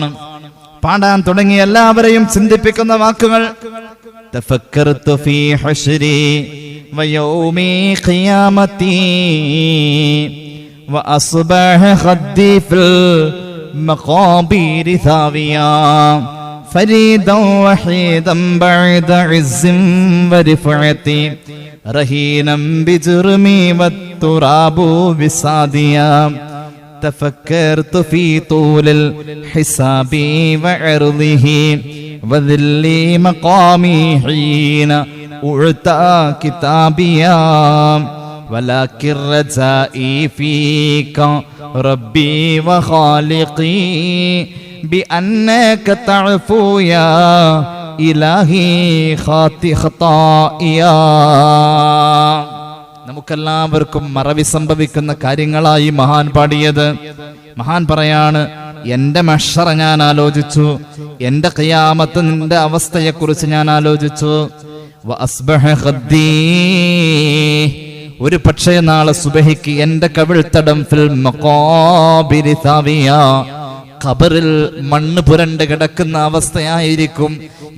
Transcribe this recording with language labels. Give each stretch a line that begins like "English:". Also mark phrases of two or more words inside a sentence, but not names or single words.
Malayalam: പാടാൻ തുടങ്ങി. എല്ലാവരെയും ചിന്തിപ്പിക്കുന്ന വാക്കുകൾ.
Arabic: تفكرت في حشري ويوم قيامتي وأصبح خدي في المقابر സാവിയാ فريدا وحيدا بعد عز ورفعتي رهينا بجرمي والتراب بساديا تفكرت في طول الحساب وعرضه وذل مقامي حين أعطى كتابيا ولكن رجائي فيك ربي وخالقي بأنك تعفو يا إلهي خطايا.
Malayalam: നമുക്കെല്ലാവർക്കും മറവി സംഭവിക്കുന്ന കാര്യങ്ങളായി മഹാൻ പാടിയത്. മഹാൻ പറയാണ്, എൻ്റെ മഹ്ശറ ഞാൻ ആലോചിച്ചു, എൻ്റെ ഖിയാമത്ത് നിന്റെ അവസ്ഥയെക്കുറിച്ച് ഞാൻ ആലോചിച്ചു.
Arabic: وأصبح خدي,
Malayalam: ഒരു പക്ഷേ നാളെ സുബഹിക്ക് എൻ്റെ കവിൾത്തടം
Arabic: في المقابر ثاويا,
Malayalam: ഖബറിൽ മണ്ണ് പുരണ്ട് കിടക്കുന്ന അവസ്ഥയായിരിക്കും.